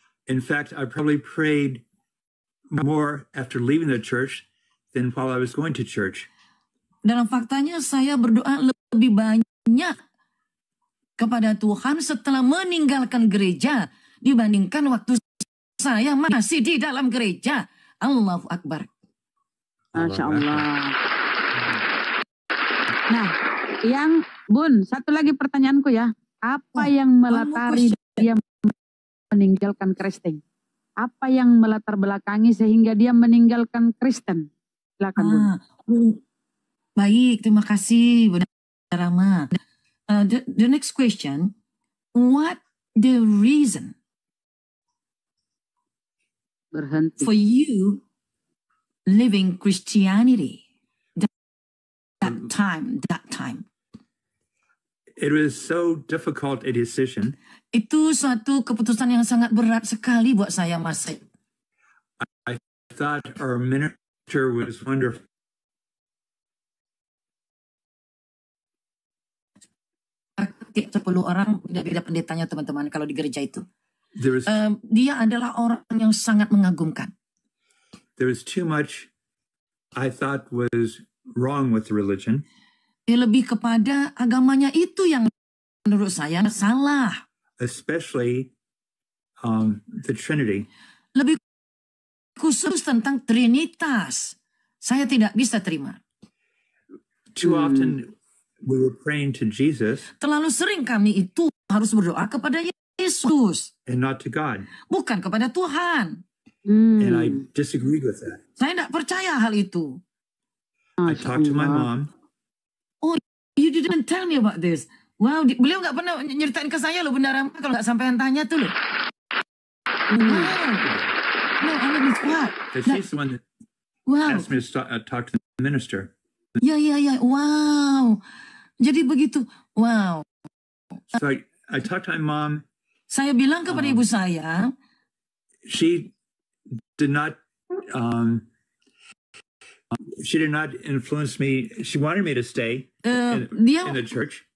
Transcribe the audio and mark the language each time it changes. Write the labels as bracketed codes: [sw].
[en] In fact, I probably prayed more after leaving the church than while I was going to church. [id] Dalam faktanya saya berdoa lebih banyak kepada Tuhan setelah meninggalkan gereja dibandingkan waktu saya masih di dalam gereja. Allahu Akbar. Masya Allah. Nah, yang Bun, satu lagi pertanyaanku ya. Apa yang melatari dia meninggalkan Kristen? Apa yang melatar belakangi sehingga dia meninggalkan Kristen? Silakan Bun. Baik, terima kasih Bunda Rama. [en] The next question, what the reason [id] berhenti [en] for you living Christianity that time? It was so difficult a decision. [id] Itu suatu keputusan yang sangat berat sekali buat saya, Mas. [en] I thought our minister was wonderful. [id] Tiap 10 orang beda-beda pendetanya teman-teman kalau di gereja itu. [en] There was, [id] Dia adalah orang yang sangat mengagumkan. [en] there was too much I thought was wrong with the religion. [id] Lebih kepada agamanya itu yang menurut saya salah. [en] Especially the Trinity. [id] Lebih khusus tentang Trinitas. Saya tidak bisa terima. [en] Too often we were praying to Jesus [id] Terlalu sering kami itu harus berdoa kepada Yesus. [en] and not to God. [id] Bukan kepada Tuhan. [en] And I disagreed with that. [id] Saya tidak percaya hal itu. [en] I talked to my mom. Oh, you didn't tell me about this. [id] Wow, beliau nggak pernah nyeritain ke saya loh, Bunda Rama, kalau nggak sampai tanya tuh loh. Wow. [en] No, I mean, what? Because she's the one that asked me to talk to the minister. [id] Ya. Wow. Jadi begitu. Wow. [en] So I talked to my mom. [id] Saya bilang kepada ibu saya. [en] She did not influence me. She wanted me to stay in the church.